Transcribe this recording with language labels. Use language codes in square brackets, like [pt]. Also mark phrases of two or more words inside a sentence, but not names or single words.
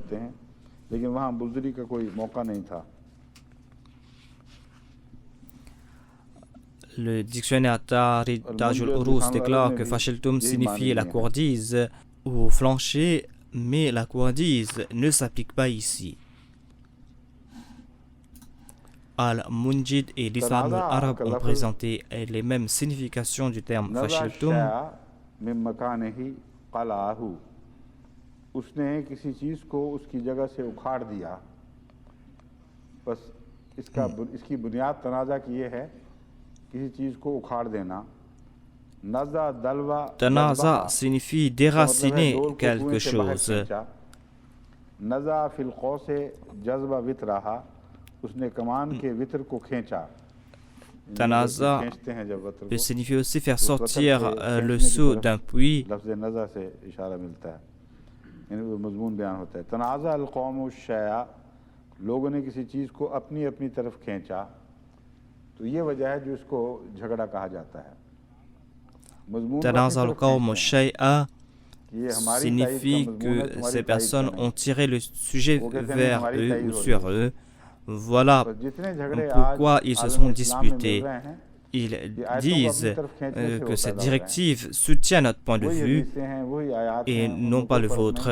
[fr] Le dictionnaire Tajul Urus déclare que fashiltum signifie la couardise ou flancher, mais la couardise ne s'applique pas ici. Al-Munjid et l'Islam arabe ont présenté les mêmes significations du terme fashiltum. [ur] اس نے کسی چیز کو اس کی جگہ سے اکھاڑ دیا بس اس کی بنیاد تنازع کی یہ ہے کسی چیز کو اکھاڑ دینا [ar] نزع دلوا [fr] Tanaza signifie déraciner quelque chose. [ar] نزع في القوس جذبا وترها [ur] اس نے کمان کے وتر کو کھینچا. [fr] Tanaza peut signifier aussi faire sortir le seau d'un puits. [ar] تنازع القوم شيئا [ur] لوگوں نے کسی چیز کو اپنی اپنی طرف کھینچا تو یہ وجہ ہے جو اس کو جھگڑا کہا جاتا ہے. [ar] تنازع القوم شيئا [fr] signifie que ces personnes ont tiré le sujet vers eux ou sur eux. Voilà pourquoi ils se sont disputés. Ils disent que cette directive soutient notre point de vue et non pas le vôtre.